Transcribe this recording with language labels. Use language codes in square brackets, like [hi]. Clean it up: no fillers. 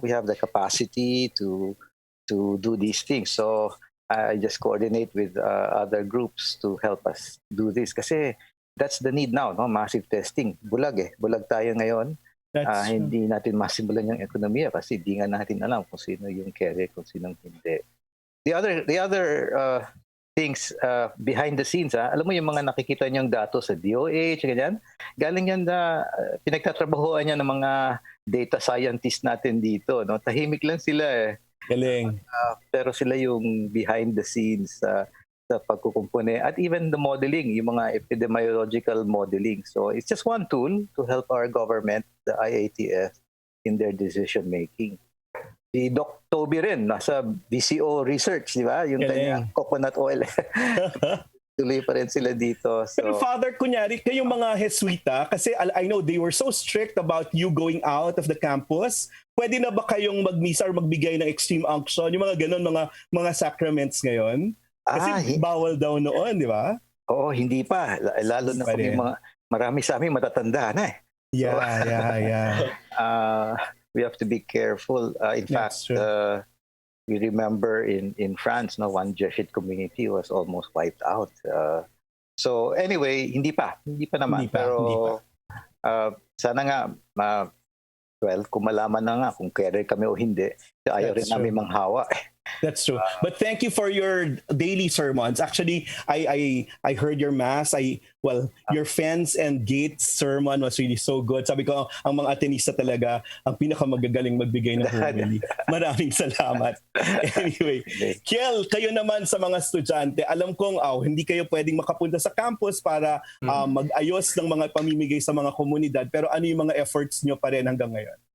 [en] We have the capacity to do these things, so I just coordinate with other groups to help us do this kasi that's the need now, no? [tl] Massive testing, bulag tayo ngayon. Hindi natin masimulan yung ekonomiya kasi hindi nga natin alam kung sino yung kere, kung sino hindi. [en] The other things behind the scenes. [tl] Alam mo yung mga nakikita niyong datos sa DOH, ganyan, galing yan na pinagtatrabahoan niya ng mga data scientist natin dito. No? Tahimik lang sila eh. Galing. Pero sila yung [en] behind the scenes [tl] sa pagkukumpune at [en] even the modeling, [tl] yung mga [en] epidemiological modeling. So it's just one tool to help our government, the IATF, in their decision making. [tl] Si Doc Toby rin, nasa BCO Research, di ba? Yung kanyang coconut oil. Tuloy pa rin sila dito. So, Pero Father, kunyari, kayong mga Jesuita, kasi [en] I know they were so strict about you going out of the campus. [tl] Pwede na ba kayong magmisa or magbigay ng extreme unction? Yung mga ganun, mga sacraments ngayon? Kasi bawal daw noon, di ba? Oo, hindi pa. Lalo na kung yung mga, marami sa amin matatanda na eh. [en] Yeah. We have to be careful. In fact, we remember in France, no, one Jesuit community was almost wiped out. [tl] So anyway, hindi pa naman. Pero sana nga, kung malaman na nga kung carrier kami o hindi, ayaw rin namin manghawa. [en] That's true. But thank you for your daily sermons. Actually, I heard your mass. Your Fence and Gates sermon was really so good. [tl] Sabi ko, ang mga Atenista talaga ang pinakamagagaling magbigay ng homily. Maraming salamat. Anyway, Quiel, kayo naman sa mga estudyante, alam kong hindi kayo pwedeng makapunta sa campus para mag-ayos ng mga pamimigay sa mga komunidad. Pero ano yung mga efforts nyo pa rin hanggang ngayon?